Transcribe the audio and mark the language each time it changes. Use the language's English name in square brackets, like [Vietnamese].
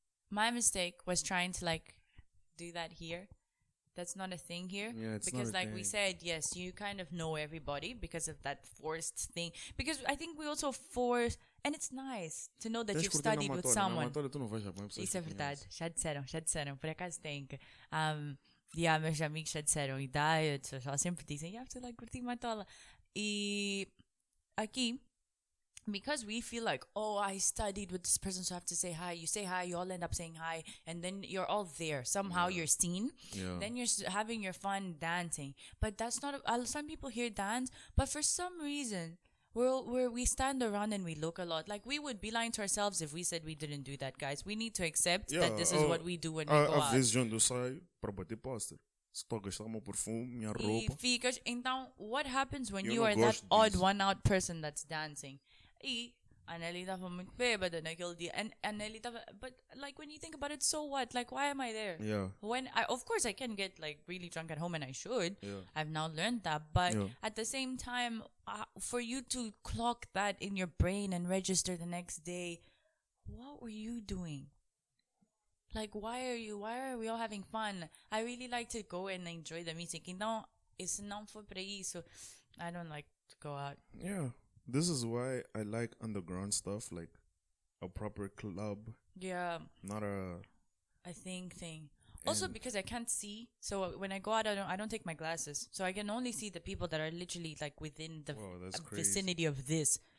[English] My mistake was trying to like do that here. That's not a thing here. Because like we said, yes, you kind of know everybody because of that forced thing. Because I think we also force, and it's nice to know that you've studied with someone. [Portuguese] Isso é verdade. Já disseram. Por acaso tem que... meus amigos já disseram. E eles sempre dizem, [English] you have to like [Portuguese] curtir matola. E aqui, [English] because we feel like, oh, I studied with this person, so I have to say hi. You say hi, you all end up saying hi, and then you're all there. Somehow you're seen. Then you're having your fun dancing. But that's not... some people here dance, but for some reason, we stand around and we look a lot. Like, we would be lying to ourselves if we said we didn't do that, guys. We need to accept that this is what we do when we go out. [Portuguese] Às vezes eu saio para bater póster. Se estou a gastar o meu perfume, minha roupa. [English] Então, what happens when you are that odd one-out person that's dancing? [Portuguese] E a Nely estava muito bêbada naquele dia. And Nely estava... [English] But, like, when you think about it, so what? Like, why am I there? Of course, I can get, like, really drunk at home, and I should. I've now learned that. But at the same time, for you to clock that in your brain and register the next day, what were you doing? Like, why are we all having fun? I really like to go and enjoy the music. [Portuguese] Então, se não for para isso, [English] I don't like to go out. This is why I like underground stuff, like a proper club. Not a thing. Also, because I can't see, so when I go out, I don't take my glasses, so I can only see the people that are literally like within the vicinity of this.